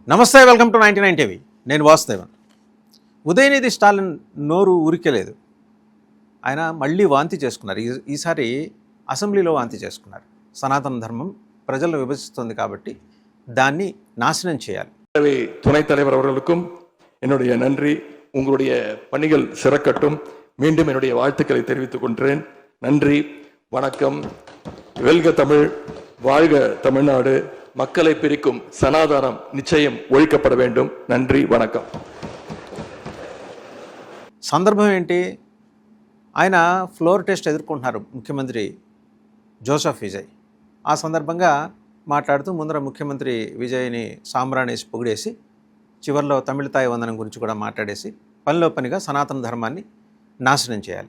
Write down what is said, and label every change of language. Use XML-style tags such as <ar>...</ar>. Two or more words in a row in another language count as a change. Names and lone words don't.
<te>నమస్తే,</te> <en>welcome to</en> <te>99 టీవీ. నేను వాసుదేవన్. ఉదయనిధి స్టాలిన్ నోరు ఊరికెలేదు. ఆయన మళ్ళీ వాంతి చేసుకున్నారు. ఈసారి అసెంబ్లీలో వాంతి చేసుకున్నారు. సనాతన ధర్మం ప్రజలను విభజిస్తుంది కాబట్టి దాన్ని నాశనం చేయాలి.</te> <ta>துணைத் தலைவர் அவர்களுக்கும் என்னுடைய நன்றி. உங்களுடைய பணிகள் சிறக்கட்டும். மீண்டும் என்னுடைய வாழ்த்துக்களை தெரிவித்துக் கொள்கிறேன். நன்றி, வணக்கம். வெல்க தமிழ், வாழ்க தமிழ்நாடு. மக்களை பிரிக்கும் சனாதனம் நிச்சயம் ஒழிக்கப்பட வேண்டும். நன்றி, வணக்கம்.</ta> <te>సందర్భం ఏంటి? ఆయన</te> <en>floor test</en> <te>ఎదుర్కొంటున్నారు ముఖ్యమంత్రి జోసెఫ్ విజయ్. ఆ సందర్భంగా మాట్లాడుతూ ముందర ముఖ్యమంత్రి విజయ్ని సాంబ్రాణేసి పొగిడేసి చివరిలో తమిళతాయి వందనం గురించి కూడా మాట్లాడేసి పనిలో పనిగా సనాతన ధర్మాన్ని నాశనం చేయాలి.</te>